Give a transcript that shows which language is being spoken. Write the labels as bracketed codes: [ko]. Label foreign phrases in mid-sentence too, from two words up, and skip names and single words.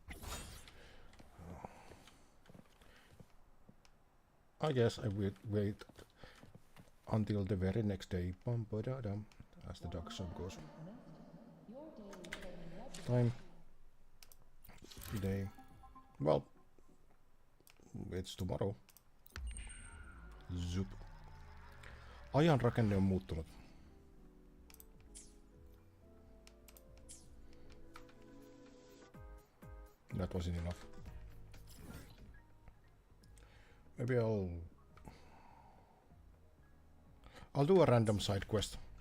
[en] I guess I would wait until the very next day. Bum, ba, da, dum, as the dog song goes. Time. Day. Well, it's tomorrow. Zup. [fi] Ajan rakenne on muuttunut. [en] That wasn't enough. Maybe I'll do a random side quest.